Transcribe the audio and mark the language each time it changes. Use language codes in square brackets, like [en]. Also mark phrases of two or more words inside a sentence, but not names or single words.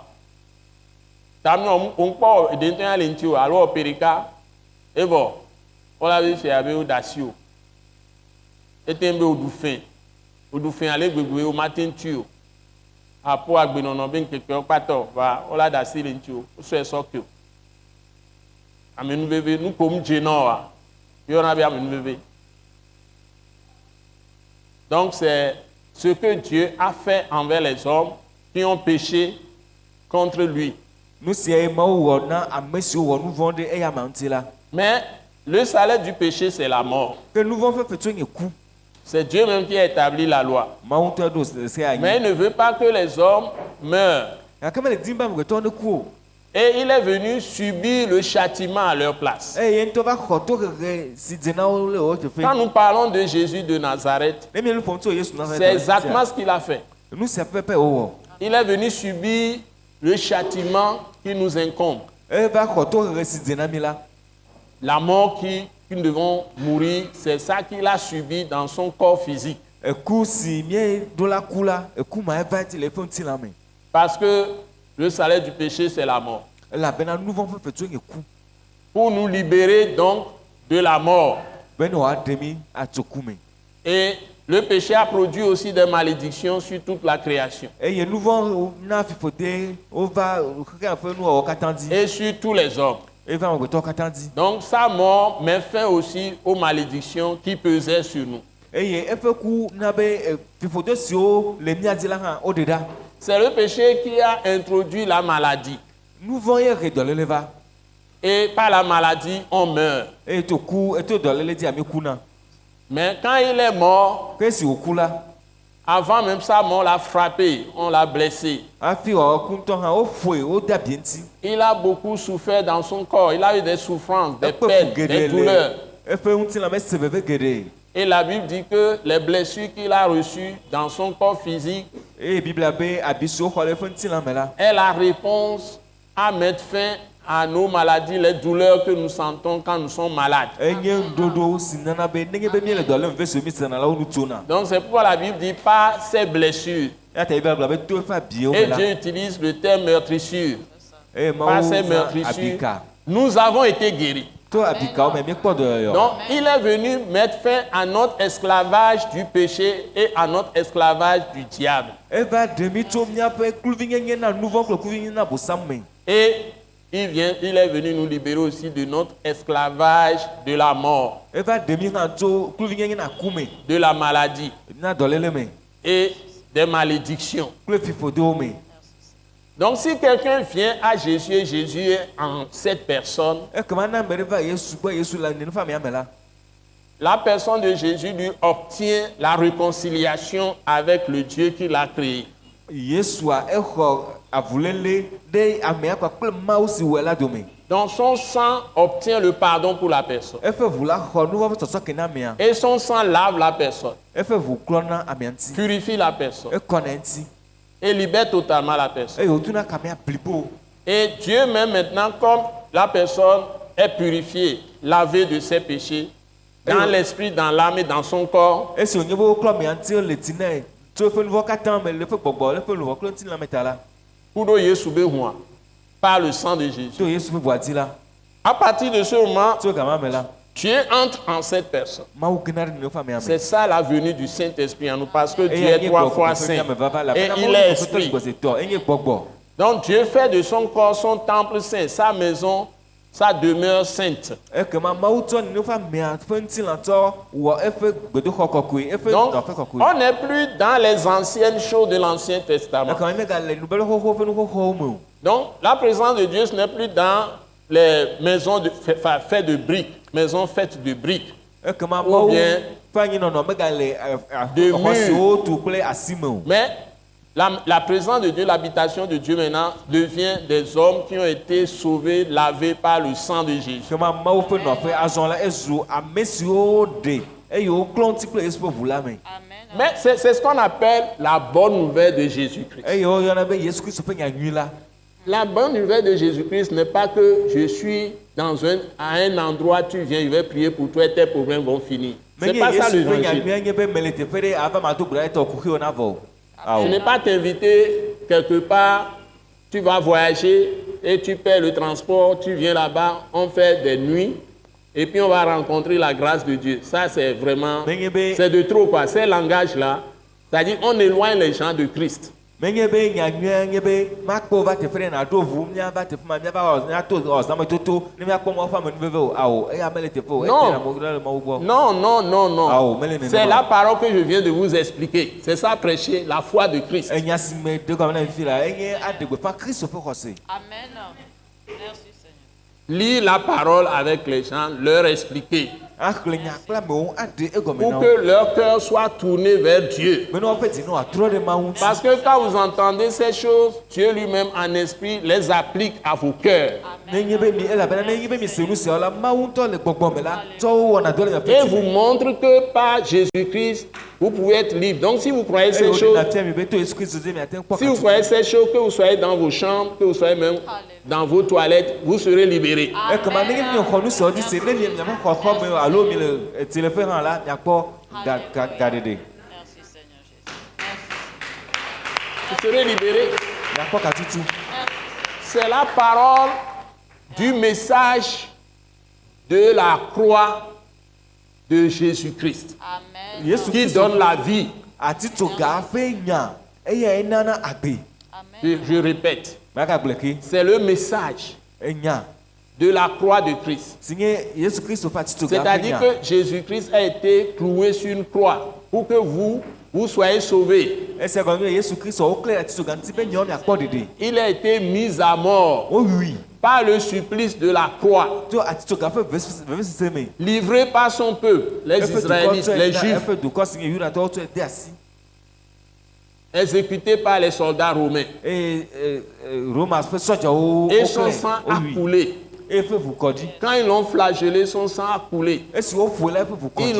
[ee] Tami on kpɔ eɖentɔ ya le ŋuti o alo perika evɔ wala be fia be wo da si o. Ete be woɖu fɛ ale gbegbe o mate ŋuti o. Apo agbenɔnɔ be ŋkekewo kpatɔ va wola da si le ŋuti o wosɔe sɔ ke o. Amenuveve nu ko mu dze na oa yɔna be amenuveve. [fr] Donc c'est ce que Dieu a fait envers les hommes qui ont péché contre lui. [ee] Nu sia ye Mawu wɔ na ame siwo wɔ nu vɔ̃ ɖe eya amea ŋuti la. [fr] Mais le salaire du péché, c'est la mort. [ee] Ke nu vɔ̃ ƒe fetɔ nye ku. [fr] C'est Dieu même qui a établi la loi. [ee] Mawu ŋutɔ ɖo se anyi. [fr] Mais il ne veut pas que les hommes meurent. [ee] Gake mele dim be amegbetɔwo neku o. [fr] Et il est venu subir le châtiment à leur place. [ee] Eye ye ŋutɔ va xɔ tohehe si dze na wo le wo teƒe. [fr] Quand nous parlons de Jésus de Nazareth, [ee] Ne mielu ƒom tso Yesu Nazaret. [fr] c'est exactement ce qu'il a fait. [ee] Nu sia pɛpɛ wowɔ. [fr] Il est venu subir le châtiment qui nous incombe. [ee] Eva xɔ tohehe si dze na mi la. [fr] La mort qui nous devons mourir, c'est ça qu'il a subi dans son corps physique. [ee] Eku si mieɖo la ku la, eku ma eva ti le eƒe ŋutilã me. [fr] Parce que le salaire du péché, c'est la mort. [ee] Elabena nu vɔ̃ ƒe fetɔ nye ku. [fr] Pour nous libérer donc de la mort. [ee] Be ne wòaɖe mi atso ku me. [fr] Et le péché a produit aussi des malédictions sur toute la création. [ee] Eye nu vɔ̃ na fiƒode wova xexea ƒe nuwɔwɔ katã dzi. [fr] Et sur tous les hommes. [ee] Eva amegbetɔwo katã dzi. [fr] Donc sa mort met fin aussi aux malédictions qui pesaient sur nous. [ee] Eye eƒe ku na be fiƒode siwo le mía dzi la hã woɖe ɖa. [fr] C'est le péché qui a introduit la maladie. [ee] nu vɔ̃ ye he dɔléle va [fr] Et par la maladie, on meurt. [ee] eye to ku eto dɔléle dzi ami kuna [fr] Mais quand il est mort, [ee] ke esi wòku la [fr] avant même sa mort, on l'a frappé, on l'a blessé. [ee] hafi wòku ŋutɔ hã woƒoe wode abi ŋuti [fr] Il a beaucoup souffert dans son corps. Il a eu des souffrances, des [ee] ekpe fu [fr] peines, des [ee] geɖe [fr] douleurs. [ee] le eƒe ŋutilãme se veve geɖe [fr] Et la Bible dit que les blessures qu'il a reçues dans son corps physique [ee] eye biblia be abi siwo xɔ le eƒe ŋutilãme la [fr] est la réponse à mettre fin à nos maladies, les douleurs que nous sentons quand nous sommes malades. [ee] enye ŋuɖoɖo si nana be nenye be míele dɔ lém ve siwo mi sena la wo nu tsona [fr] Donc c'est pourquoi la Bible dit pas ces blessures. [ee] eya ta biblia gblɔ be to eƒe abiwo [fr] Et [ee] me la [fr] Dieu utilise le terme meurtrissure. [ee] eye [fr] Par [ee] mawo [fr] ces [ee] zã [fr] meurtrissures, [ee] abika [fr] nous avons été guéris. [ee] to abikawo me míekpɔ dɔyɔyɔ [fr] Donc il est venu mettre fin à notre esclavage du péché et à notre esclavage du diable. [ee] eva ɖe mi tso míaƒe kluvinyenye na nu vɔ̃ kple kluvinyenye na bosam me [fr] Et il est venu nous libérer aussi de notre esclavage de la mort, [ee] eva ɖe mi hã tso kluvinyenye na ku me [fr] de la maladie [ee] na dɔléle me [fr] et des malédictions. [ee] kple fiƒodewo me [fr] Donc si quelqu'un vient à Jésus et Jésus est en cette personne, [ee] ekema na ame ɖe va yesu gbɔ yesu le nenufamia me la [fr] la personne de Jésus lui obtient la réconciliation avec le Dieu qui l'a créé. [ee] yesua exɔ avuléle ɖe amea kpakple mawu si wɔe la dome [fr] Donc son sang obtient le pardon pour la personne. [ee] eƒe ʋu la xɔ nu vɔ̃ ƒe sɔsɔ ke na amea [fr] Et son sang lave la personne, [ee] eƒe ʋu klɔna amea ŋuti [fr] purifie la personne [ee] ekɔna ŋuti [fr] et libère totalement la personne. [ee] eye wòtuna kamea blibo [fr] Et Dieu même maintenant, comme la personne est purifiée, lavée de ses péchés, dans l'esprit, dans l'âme et dans son corps, [ee] esi wònye be woklɔ amea ŋuti le ti nɛ tso eƒe nu vɔ̃ katã me le eƒe gbɔgbɔ le eƒe luʋɔ kple ŋutilãme ta la Kudo Yesu be hua, [fr] par le sang de Jésus. [ee] to yesu ƒe ʋua dzi la [fr] À partir de ce moment, [ee] tso gama me la [fr] Dieu entre en cette personne. [ee] mawu gena ɖe newo ƒe amea me [fr] C'est ça la venue du Saint-Esprit en nous, parce que Dieu [ee] eya [fr] est [ee] nye [fr] trois [ee] gbɔgbɔ [fr] fois [ee] ƒe [fr] saint [ee] miame vava la [fr] et [ee] bena [fr] il [ee] mawu [fr] est [ee] nye gbɔgbɔ [fr] esprit. [ee] gbɔgbɔtɔ enye gbɔgbɔ [fr] Donc Dieu fait de son corps son temple saint, sa maison, sa demeure sainte. [ee] ekema mawu tsɔ newo ƒe amea ƒe ŋutilãtɔ wɔ eƒe gbedoxɔ kɔkɔe eƒe [fr] Donc, [ee] dɔƒe kɔkɔe [fr] on n'est plus dans les anciennes choses de l'Ancien Testament. [ee] ekema megale nubelexɔxɔ ƒe nuxɔxɔwo me o [fr] Donc, la présence de Dieu, ce n'est plus dans les maisons faites de briques, maisons faites de briques. [ee] ekema [fr] Ou [ee] mawu [fr] bien [ee] ƒe anyinɔnɔ megale [fr] de [ee] xɔ [fr] mur. [ee] siwo tu kple asi me o [fr] Mais la présence de Dieu, l'habitation de Dieu maintenant devient des hommes qui ont été sauvés, lavés par le sang de Jésus. [ee] ekema mawu ƒe nɔƒe azɔ la ezu ame siwo ɖe eye woklɔ ŋuti kple yesu ƒe ʋu la me [fr] Mais c'est ce qu'on appelle la bonne nouvelle de Jésus-Christ. [ee] eye woyɔna be yesu kristu ƒe nyanyui la [fr] La bonne nouvelle de Jésus-Christ n'est pas que je suis à un endroit, tu viens, je vais prier pour toi et tes problèmes vont finir. C'est [ee] menye [fr] pas ça [ee] yesu ƒe [fr] l'évangile. [ee] nyanyui nye be mele teƒe ɖe ava mado gblɔ etɔ kuxiwo na vɔ o [fr] Je [ee] awo [fr] n'ai pas t'inviter quelque part, tu vas voyager et tu paies le transport, tu viens là-bas, on fait des nuits et puis on va rencontrer la grâce de Dieu. Ça, c'est vraiment, [ee] menye be [fr] c'est de trop quoi. Ces langages-là, c'est-à-dire on éloigne les gens de Christ. [ee] menye be nyanyui nye be makpɔ va teƒe ɖe naɖo ʋu míava teƒe ma míava míato zãmetoto ne míakpɔ mawu ƒe amenuveve o awo eya mele teƒe o [fr] Non. [ee] etena mo le mawu gbɔ [fr] Non, non, non, non. Ah, oh, mais les C'est nénémas. la parole que je viens de vous expliquer. C'est ça prêcher, la foi de Christ. [ee] enya si me de gɔme na fifi la enye aɖe gbeƒã kristu ƒe xɔse [fr] Amen. Merci Seigneur. Lire la parole avec les gens, leur expliquer. [ee] axlẽ nya kple amewo aɖe egɔme [fr] Pour [ee] na wo [fr] que leur cœur soit tourné vers Dieu. [ee] be ne woƒe dzi ne wòatrɔ ɖe mawu ŋuti [fr] Parce que quand vous entendez ces choses, Dieu lui-même en esprit les applique à vos cœurs. [ee] nenye be mi elabena nenye be mi se nu siawo la mawu ŋutɔ le gbɔgbɔ me la tsɔ wo wɔna dɔ le miaƒe [fr] Et [ee] dzi [fr] vous [ee] me [fr] montre que par Jésus-Christ, vous pouvez être libre. Donc si vous croyez [ee] eye [fr] ces [ee] woɖe [fr] choses, [ee] na fia mi be to yesu kristu dzi miate ŋu kpɔ [fr] si vous [ee] katu [fr] croyez ces choses, que vous soyez dans vos chambres, que vous soyez même dans vos toilettes, vous serez libérés. [ee] ekema nenye mi xɔ nu siawo dzi se ne mi miaƒe xɔxɔ me o alo mi le etileƒe hã la miakpɔ gaɖeɖe [fr] Merci Seigneur Jésus. Merci. Vous serez libérés. [ee] miakpɔ katutu [fr] C'est la parole du message de la croix de Jésus-Christ Amen. [ee] yesu [fr] qui [ee] kristu [fr] donne la vie. [ee] atitsoga ƒe nya eya enana agbe [fr] Je répète, [ee] magagblẽ ke [fr] c'est le message [ee] enya [fr] de la croix de Christ. [ee] si nye yesu kristu ƒe atitsoga ƒe [fr] C'est-à-dire [ee] nya [fr] que Jésus-Christ a été cloué sur une croix pour que vous, vous soyez sauvés. [ee] Ese gɔme be Yesu Kristo wo kle ati so ganti be nyɔ miakpɔ ɖeɖe. [fr] Il a été mis à mort Oh oui. par le supplice de la croix, [ee] To ati so gaƒe vevesese me. [fr] livré par son peuple, les [ee] Eƒe dukɔ [fr] Israélites, [ee] tsɔe [fr] les [ee] na [fr] Juifs, [ee] eƒe dukɔ si nye Yudatɔwo tsɔe de asi. [fr] exécuté par les soldats romains. [ee] Eye Roma ƒe sɔdzawo [fr] Et son sang a coulé. [ee] Eye ƒe ʋukɔdzi. [fr] Quand ils l'ont flagellé, son sang a coulé. [ee] Esi woƒoe la eƒe [fr] Ils [ee] ʋukɔdzi.